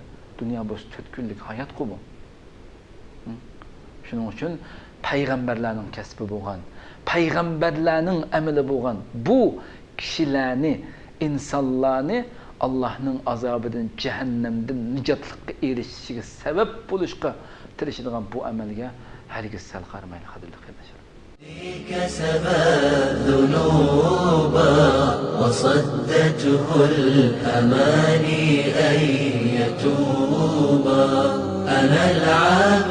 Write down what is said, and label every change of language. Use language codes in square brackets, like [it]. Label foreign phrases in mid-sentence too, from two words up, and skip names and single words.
[uz] Dunyo bu 4 kunlik hayot bu. Shuning uchun payg'ambarlarning kasbi bo'lgan, payg'ambarlarning amali bo'lgan bu kishilarni, insonlarni Allohning azobidan, jahannamdan nijotlikka erishishiga sabab bo'lishga tirishadigan bu amalga hargiz sal qaramaydi qadrli qarindoshlar. [ar] كسب الذنوب وصدته الأماني أن يتوب أنا العابد